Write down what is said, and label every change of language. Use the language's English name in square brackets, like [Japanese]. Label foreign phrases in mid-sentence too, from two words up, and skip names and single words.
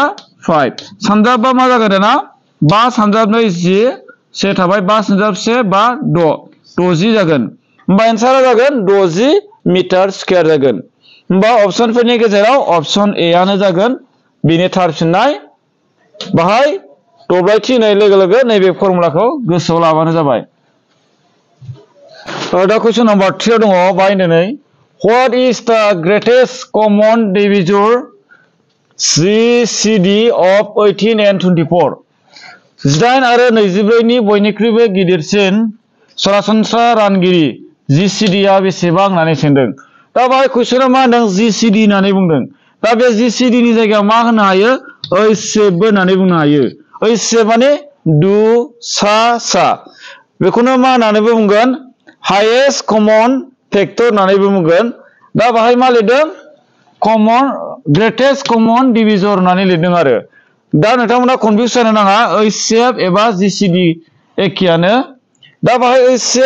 [Bodo] 5 सानजाबबा मा जागोन दाना 5 सानजाब 2 10 से थाबाय 5 सानजाब 1 5 6 60 जागोन होमबा एन्सारा जागोन 60 [English] meter square [Bodo] जागोन होमबा अपसनफोरनि गेजेराव [English] option A [Bodo] आनो जागोन बिनि थार फिननाय बाहाय दब्लायथि होनाय लोगो लोगो नैबे फर्मुलाखौ गोसोआव लाबानो जाबाय दा [English] question number [Bodo] 3 दङ बाहाय दिनै [English] What is the greatest common divisor GCD of 18 and 24 [Bodo] 18 आरो 24 नि बयनिख्रुइबो गिदिरसिन सरासनस्रा रानगिरि GCD आ बेसेबां होननानै सोंदों दा बाहाय क्वेश्चना मा होनदों GCD होननानै बुंदों दा बे GCD नि जायगायाव मा होनो हायो HCF होननानै बुंनो हायो HCF माने दु सा सा बेखौनो मा होननानै बुंगोन [English] highest common factor [Bodo] होननानै बुंगोन दा बाहाय मा लिरदों [English] common greatest common divisor [Bodo] होननानै लिरदों आरो दा नोंथांमोना कनफ्यूज जानो नाङा HCF एबा GCD एखेयानो दा बाहाय HCF